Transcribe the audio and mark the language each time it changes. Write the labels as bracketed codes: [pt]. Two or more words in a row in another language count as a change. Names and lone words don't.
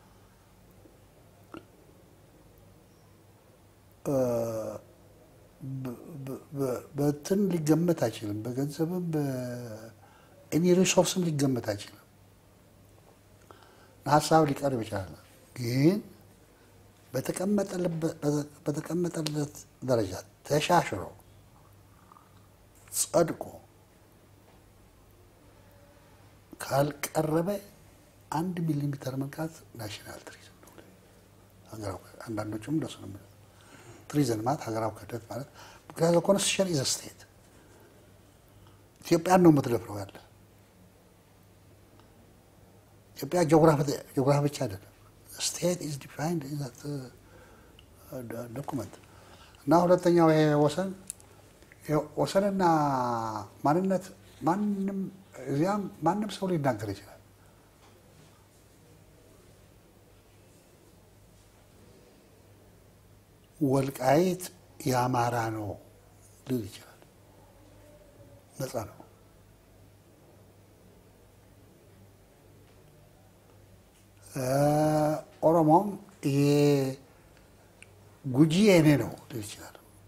[am] በትን ሊገመት አይችልም በገንዘብም በእኒ ሪሶርስም ሊገመት አይችልም ሐሳብ ሊቀርብ ይችላል ግን በተቀመጠለት ደረጃ ተሻሽሎ ጸድቆ ካልቀረበ 1 ሚሊሜትር መንካት [en] national treason [am] ነው ሀገራው አንዳንዶቹም እንደሱ ነው ትሪዝን ማለት ሀገራው ከደት ማለት [en] because the constitution is a state [am] ኢትዮጵያ ነው የምትደፍረው ያለ ኢትዮጵያ ጂኦግራፊ ብቻ አይደለም [en] state is defined in that document [am] እና ሁለተኛው ይሄ ወሰንና ማንነት ማንንም ሰው ሊናገር ይችላል ወልቃይት ያማራ ነው ሊል ይችላል ነፃ ነው ኦሮሞም ጉጂ የኔ ነው ሊል ይችላል